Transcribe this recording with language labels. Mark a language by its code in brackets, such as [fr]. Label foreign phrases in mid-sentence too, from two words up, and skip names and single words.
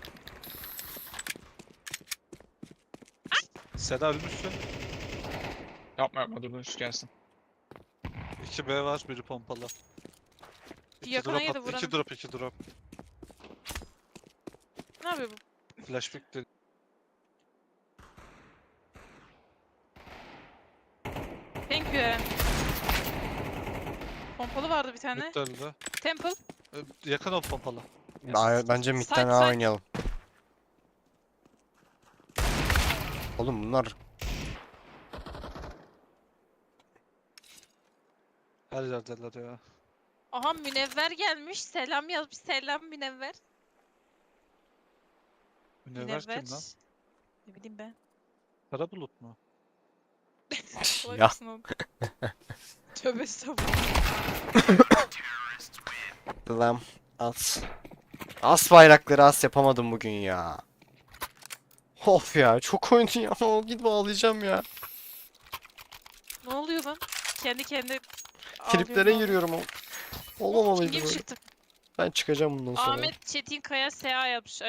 [tr] Seda ölmüşsün. Yapma dur üst gelsin. 2 B var, biri pompalı. 2 Yakına drop yedi attı. vuranı. 2 drop, 2 drop. Ne yapıyor bu? [en] Flash pick'ti. Thank you Eren. [tr] Pompalı vardı bir tane. Mid öldü. Temple. Yakın ol pompalı. Bence midden Side, A side. oynayalım. Oğlum bunlar Her yerdeler ya. Aha Münevver gelmiş. Selam yazmış. Selam Münevver. Münevver kim lan? Ne bileyim ben. Kara bulut mu? ya Tövbe estağfurullah. Lam as. As bayrakları as yapamadım bugün ya. Of ya çok oyun ya. Gidip ağlayacağım ya. Ne oluyor lan? Kendi kendine Triplere ağlıyorum. giriyorum. Olamalıydı Kim böyle. çıktı? Ben çıkacağım bundan sonra. Ahmet Çetin Kaya SA yapmış.